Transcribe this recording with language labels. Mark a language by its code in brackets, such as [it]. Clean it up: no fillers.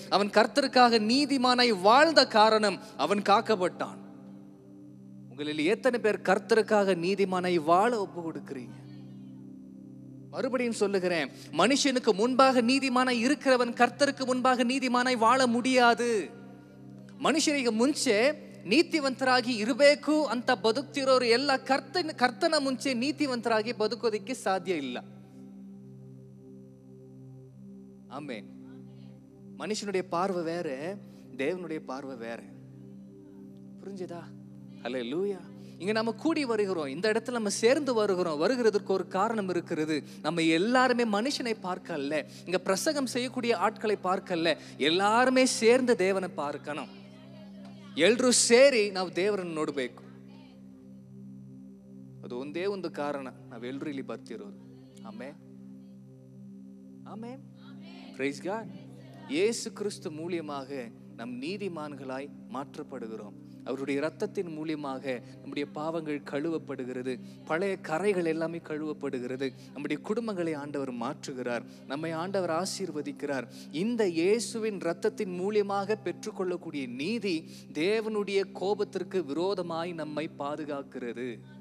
[ta] அவன் கர்த்தருக்காக நீதிமானாய் வாழ்ந்த காரணம் அவன் காக்கப்பட்டான். உங்களில் எத்தனை பேர் கர்த்தருக்காக நீதிமானாய் வாழ ஒப்பு கொடுக்கிறீங்க? மறுபடியும் சொல்லுகிறேன், மனுஷனுக்கு முன்பாக நீதிமானாய் இருக்கிறவன் கர்த்தருக்கு முன்பாக நீதிமானாய் வாழ முடியாது. [kn] ಮನುಷ್ಯರಿಗೆ ಮುಂಚೆ ನೀತಿವಂತರಾಗಿ ಇರಬೇಕು ಅಂತ ಬದುಕ್ತಿರೋರು ಎಲ್ಲ ಕರ್ತನ ಮುಂಚೆ ನೀತಿವಂತರಾಗಿ ಬದುಕೋದಕ್ಕೆ ಸಾಧ್ಯ ಇಲ್ಲ. [ta] ஆமென். மனுஷனுடைய பார்வை வேற, தேவனுடைய பார்வை வேற. புரிஞ்சுதா? ஹல்லேலூயா. இங்க நம்ம கூடி வருகிறோம், இந்த இடத்துல நம்ம சேர்ந்து வருகிறதுக்கு ஒரு காரணம் இருக்கிறது. நம்ம எல்லாருமே மனுஷனை பார்க்கல, இங்க பிரசங்கம் செய்யக்கூடிய ஆட்களை பார்க்கல, எல்லாருமே சேர்ந்து தேவனை பார்க்கணும். [kn] ಎಲ್ರೂ ಸೇರಿ ನಾವು ದೇವರನ್ನು ನೋಡಬೇಕು. ಅದು ಒಂದೇ ಒಂದು ಕಾರಣ ನಾವೆಲ್ಲರೂ ಇಲ್ಲಿ ಬರ್ತಿರೋದು. ಆಮೆನ್, [ta] ஆமென். [en] Praise God. [ta] இயேசு கிறிஸ்து மூலமாக நம் நீதிமான்களாய் மாற்றப்படுகிறோம். அவருடைய இரத்தத்தின் மூலமாக நம்முடைய பாவங்கள் கழுவப்படுகிறது. பழைய கரைகள் எல்லாமே கழுவப்படுகிறது. நம்முடைய குடும்பங்களை ஆண்டவர் மாற்றுகிறார். நம்மை ஆண்டவர் ஆசீர்வதிக்கிறார். இந்த இயேசுவின் இரத்தத்தின் மூலமாக பெற்றுக்கொள்ளக்கூடிய நீதி தேவனுடைய கோபத்திற்கு விரோதமாய் நம்மை பாதுகாக்கிறது.